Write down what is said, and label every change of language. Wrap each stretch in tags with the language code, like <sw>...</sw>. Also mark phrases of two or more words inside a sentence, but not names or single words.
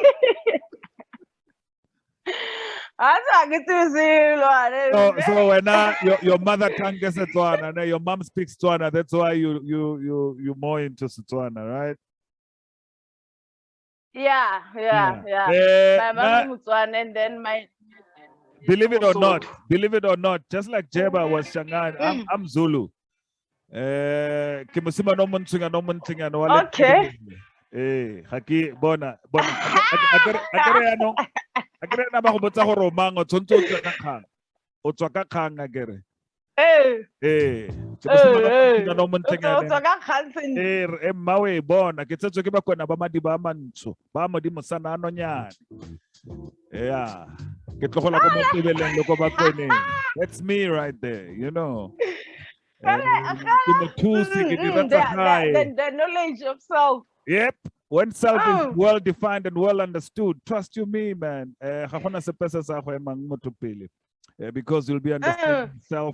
<en>So when your mother tongue is Tswana, and your mom speaks Tswana, that's why you more into Tswana, right? Yeah. My mom is Tswana, and then my. Believe it or not, just like Jeba was Shangan, I'm Zulu. Okay.</en> <tn>Haki bona. Agere ano? Agere na ba go botsa gore o mang o tsontse o tswa ka kgang. O tswa ka kgang agere. Mmawe bona ke tsetswe ke bakwena ba madiba a mantsho ba modimo sana anonyane.</tn> <en>Yeah.</en> <tn>Ke tlogola ko mo tebeleng le ko bakweneng.</tn> <en>That's me right there, The knowledge of self. Yep. When self is well defined and well understood, trust you me, man. Because you'll be understanding self.</en>